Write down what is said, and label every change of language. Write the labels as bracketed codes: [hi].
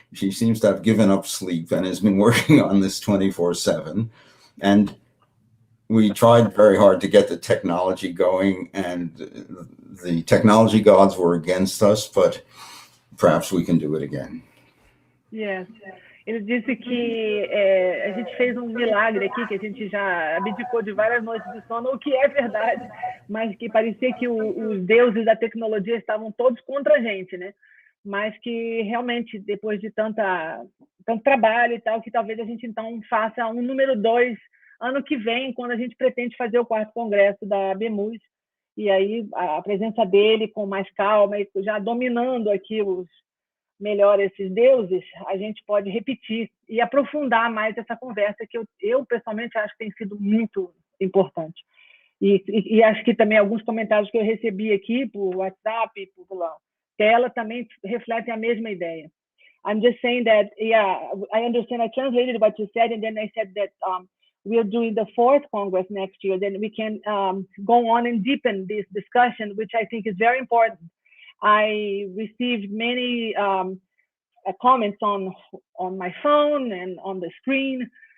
[en] She seems to have given up sleep and has been working on this 24/7. And we tried very hard to get the technology going, and the technology gods were against us, but perhaps we can do it again. Yes. [pt] Ele disse que a gente fez um milagre aqui, que a gente já abdicou de várias noites de sono, o que é verdade, mas que parecia que os deuses da tecnologia estavam todos contra a gente, né? Mas que realmente, depois de tanto trabalho e tal, que talvez a gente então faça um número 2 ano que vem, quando a gente pretende fazer o 4º congresso da ABMUS, e aí a presença dele com mais calma, e já dominando aqui melhor esses deuses, a gente pode repetir e aprofundar mais essa conversa, que eu pessoalmente acho que tem sido muito importante. E acho que também alguns comentários que eu recebi aqui por WhatsApp, pela tela, também refletem a mesma ideia. [en] I'm just saying that, yeah, I understand. I translated what you said, and then I said that we are doing the 4th Congress next year. Then we can go on and deepen this discussion, which I think is very important. I received many comments on my phone and on the screen